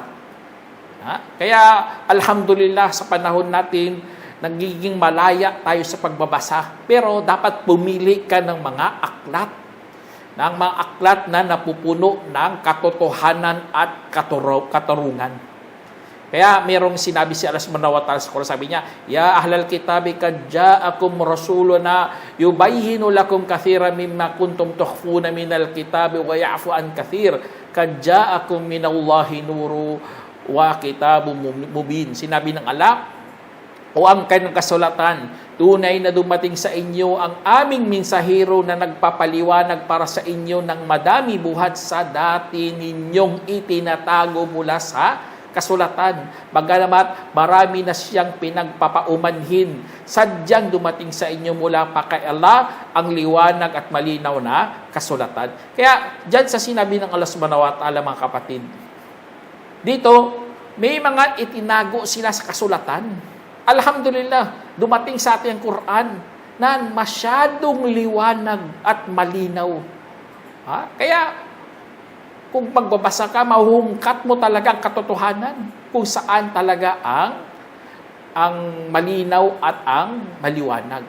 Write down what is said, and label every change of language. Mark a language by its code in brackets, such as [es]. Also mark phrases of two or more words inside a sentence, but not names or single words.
[tl] Kaya, alhamdulillah, sa panahon natin, nagiging malaya tayo sa pagbabasa. Pero dapat pumili ka ng mga aklat. Ng mga aklat na napupuno ng katotohanan at katarungan. Kaya mayroong sinabi si Allah [ar] سبحانه وتعالى [tl] sa Quran, sabi niya, [ar] يا أهل الكتاب قد جاءكم رسولنا يبين لكم كثيرا مما كنتم تخفون من الكتاب ويعفو عن كثير قد جاءكم من الله نور وكتاب مبين. [tl] Sinabi ng Allah, o ang kanyang kasulatan, tunay na dumating sa inyo ang aming mensahero na nagpapaliwanag para sa inyo ng madami buhat sa dati ninyong itinatago mula sa kasulatan. Bagama't marami na siyang pinagpapaumanhin, sadyang dumating sa inyo mula pa kay Allah ang liwanag at malinaw na kasulatan. Kaya dyan sa sinabi ng Allah [ar] سبحانه وتعالى, [tl] mga kapatid, dito may mga itinago sila sa kasulatan. Alhamdulillah, dumating sa atin ang Quran na masyadong liwanag at malinaw. Kaya kung magbabasa ka, mahuhungkat mo talaga ang katotohanan kung saan talaga ang malinaw at ang maliwanag.